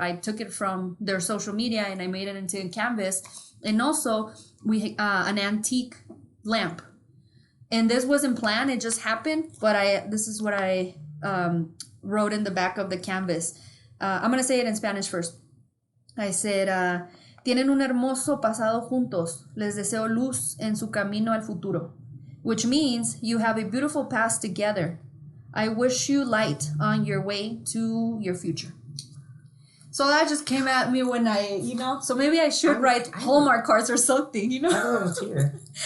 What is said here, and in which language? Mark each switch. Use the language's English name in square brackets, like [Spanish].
[English] I took it from their social media and I made it into a canvas. And also we an antique lamp. And this wasn't planned, it just happened. But this is what I wrote in the back of the canvas. I'm going to say it in Spanish first. I said, [Spanish] tienen un hermoso pasado juntos. Les deseo luz en su camino al futuro. [English] Which means you have a beautiful past together. I wish you light on your way to your future. So that just came at me when so maybe I should write Hallmark cards or something, I thought it was here.